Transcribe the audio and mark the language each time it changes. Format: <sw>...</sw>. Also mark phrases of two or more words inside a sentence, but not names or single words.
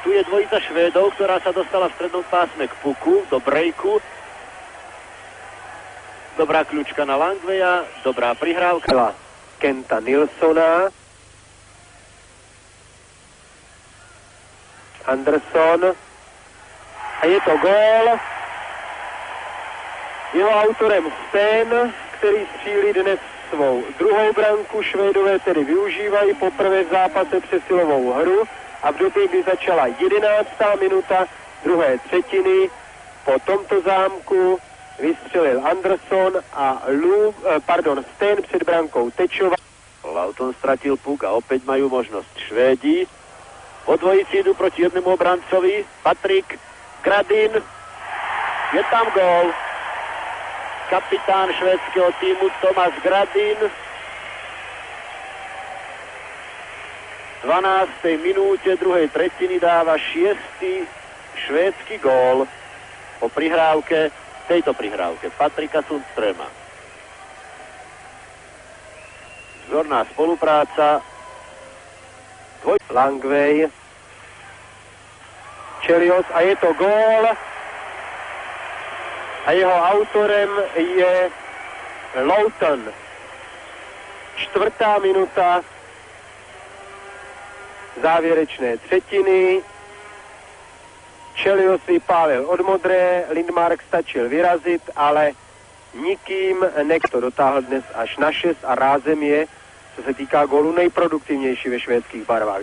<sk>Tu je dvojica Švédov, ktorá sa dostala v strednom pásme k puku, do breaku. Dobrá kľúčka na Langveja, dobrá prihrávka. Kenta Nilssona. Anderson. A je to gól.</sk> <cs>Jeho autorem Sten, ktorý střílí dnes svou druhou branku. Švédové tedy využívají poprvé v zápase přesilovou hru a v době, kdy začala 11. minuta druhé třetiny, po tomto zámku vystřelil Anderson a Sten před brankou Tečova.</cs> <sk>Lauton stratil puk a opäť majú možnosť Švédi. Po dvojici idú proti jednému obrancovi. Patrik Gradin. Je tam gól. Kapitán švédskeho týmu Tomáš Gradin. V 12. minúte druhej tretiny dáva 6. švédsky gól po prihrávke, tejto prihrávke Patrika Sundströma. Vzorná spolupráca. Langvej. Chelios a je to gól.</sk> <cs>A jeho autorem je Lauton. 4. minuta závěrečné třetiny. Chelios vypálil od modré, Lindmark stačil vyrazit, ale nikým to dotáhl dnes až na 6 a rázem je, co se týká gólu, nejproduktivnější ve švédských barvách.</cs>